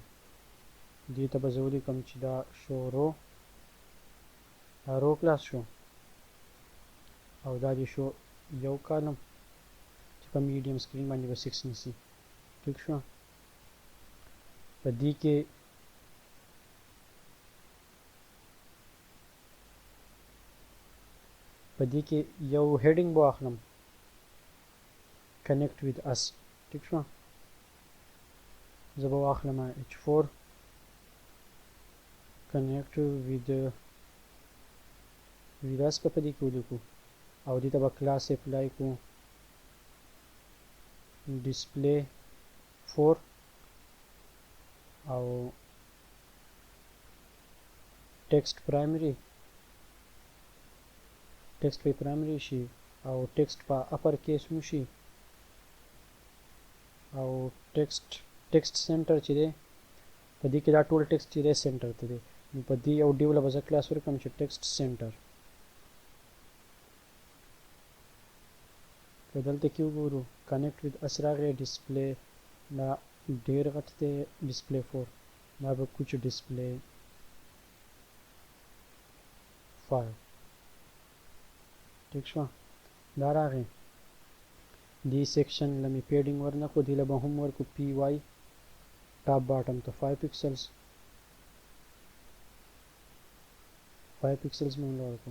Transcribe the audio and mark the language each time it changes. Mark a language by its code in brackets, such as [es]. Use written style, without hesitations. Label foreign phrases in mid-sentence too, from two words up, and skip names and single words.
[ps] دې ته به زه ولیکم چې دا شو [en] row class [ps] شو، او دا دې شو یو کالم چې په [en] medium screen [ps] باندې به 6 نیسي. ټیک شو. په دې کې یو هیډینګ به واخلم [en] connect with us. [ps] ټیک شو. زه به واخلم [en] h4 connect with us [ps] په دې کې ولیکو، او دې ته به [en] class apply [ps] کو [en] display 4 [ps] او [en] text primary [ps] په primary شي او text په [en] upper case [ps] مو شي، او [en] text center [ps] چې دی په دې کې دا ټول text چې دی center ته دی. نو په دې یو ډیو له به زه کلاس ورکړم چې [en] text center. [ps] که دلته کې وګورو [en] connect with us [ps] راغی، display دا ډېر غټ دی [en] display 4، [ps] دا به کوچ [en] display 5. [ps] ٹھیک شو. دا راغی. دی سیکشن لمی پیډینګ ورنکو، دی لبه هم ورکو [en] p y top bottom [ps] ته 5 پکسلز مونږ ورکو.